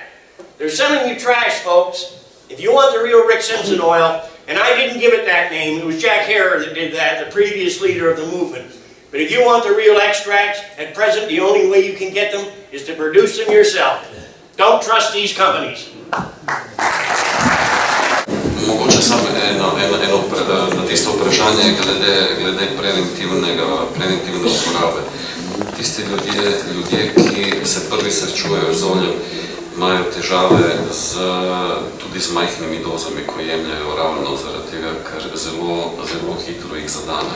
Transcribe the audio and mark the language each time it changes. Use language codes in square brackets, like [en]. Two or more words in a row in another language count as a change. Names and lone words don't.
[en] They're selling you trash, folks. If you want the real Rick Simpson oil, and I didn't give it that name, it was Jack Herer that did that, the previous leader of the movement. But if you want the real extracts, at present the only way you can get them is to produce them yourself. Don't trust these companies. [sl] Mogoče samo na tisto vprašanje glede preventivne uporabe. Tisti ljudje, ki se prvi srečujejo z oljem, imajo težave tudi z majhnimi dozami, ko jemljajo ravno zaradi tega, ker zelo hitro jih zadane.